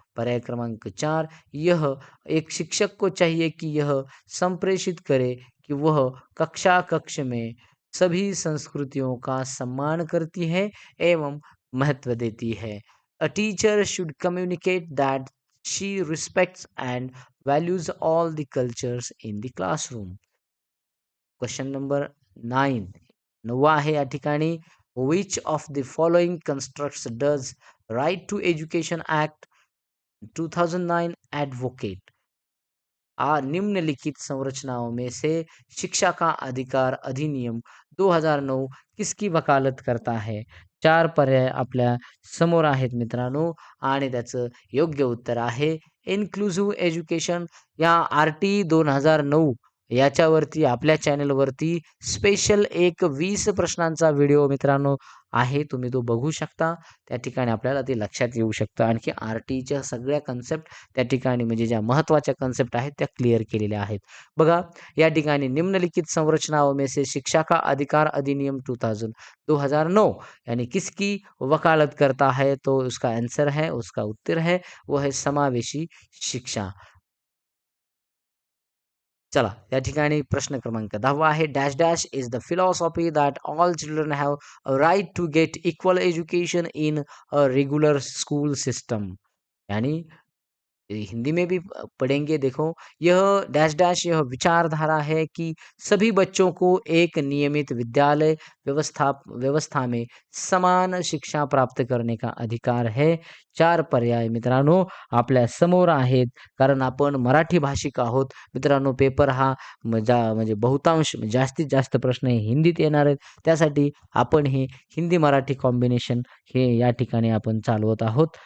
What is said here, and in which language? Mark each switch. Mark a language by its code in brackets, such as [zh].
[mr] पर्याय क्रमांक 4 [hi] यह एक शिक्षक को चाहिए कि यह संप्रेषित करे कि वह कक्ष में सभी संस्कृतियों का सम्मान करती है एवं महत्व देती है. [en] A teacher should communicate that she respects and values all the cultures in the classroom. [mr] Question number 9 9वा आहे या ठिकाणी [en] which of the following constructs does right to education act 2009 advocate. [hi] निम्नलिखित संरचनाओं में से शिक्षा का अधिकार अधिनियम 2009 किसकी वकालत करता है? [mr] 4 पर्याय आपल्या समोर आहेत मित्रांनो आणि त्याचं योग्य उत्तर आहे इन्क्लुसिव्ह एज्युकेशन. या आर-टी 2009 याच्यावरती आपल्या चॅनलवरती स्पेशल एक 20 प्रश्नांचा व्हिडिओ मित्रांनो आहे. तुम्ही तो बघू शकता. त्या ठिकाणी आपल्याला ते लक्षात येऊ शकतं. आणखी आर-टीच्या सगळ्या कन्सेप्ट त्या ठिकाणी म्हणजे ज्या महत्त्वाच्या कन्सेप्ट आहेत त्या क्लिअर केलेल्या आहेत. बघा या ठिकाणी [hi] निम्नलिखित संरचनाओं में से शिक्षा का अधिकार अधिनियम 2009 यानी किसकी वकालत करता है? तो उसका आंसर है, उसका उत्तर है वो है समावेशी शिक्षा. [mr] चला या ठिकाणी प्रश्न क्रमांक 10वा आहे [en] Dash dash is the philosophy that all children have a right to get equal education in a regular school system. [hi] यानी हिंदी में भी पढ़ेंगे देखो यह डैश डैश यह विचारधारा है कि सभी बच्चों को एक नियमित विद्यालय व्यवस्था में समान शिक्षा प्राप्त करने का अधिकार है. [mr] 4 पर्याय मित्रांनो आपल्या समोर आहेत. कारण आपण मराठी भाषिक आहोत. मित्रांनो पेपर हा म्हणजे बहुतांश जास्तीत जास्त प्रश्न हे हिंदीत येणार आहेत. त्यासाठी आपण हे हिंदी मराठी कॉम्बिनेशन हे या ठिकाणी आपण चालवत आहोत.